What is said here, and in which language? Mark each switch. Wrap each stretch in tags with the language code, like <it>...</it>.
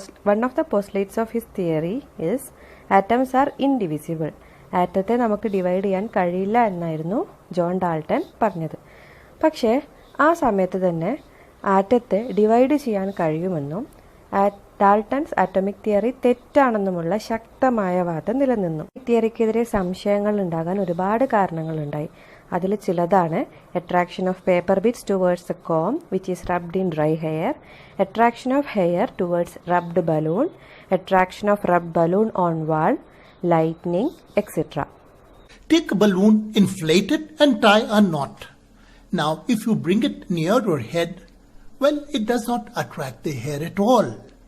<en>One of the postulates of his theory is atoms are indivisible.</en> <ml>ആറ്റത്തെ നമുക്ക് divide ചെയ്യാൻ കഴിയില്ല എന്നായിരുന്നു ജോൺ ഡാൾട്ടൺ പറഞ്ഞത്. പക്ഷേ ആ സമയത്ത് തന്നെ ആറ്റത്തെ ഡിവൈഡ് ചെയ്യാൻ കഴിയുമെന്നും ഡാൾട്ടൺസ് ആറ്റോമിക് തിയറി തെറ്റാണെന്നുമുള്ള ശക്തമായ വാദം നിലനിന്നു. ഈ തിയറിക്കെതിരെ സംശയങ്ങൾ ഉണ്ടാകാൻ ഒരുപാട് കാരണങ്ങളുണ്ടായി. അതിൽ ചിലതാണ്</ml> <en>attraction of paper bits towards the comb which is rubbed in dry hair, attraction of hair towards rubbed balloon, attraction of rubbed balloon on wall, lightning, etc. Take a balloon, inflate it and tie a knot. Now if you bring it near your head, well, it does not attract the hair at all.</en>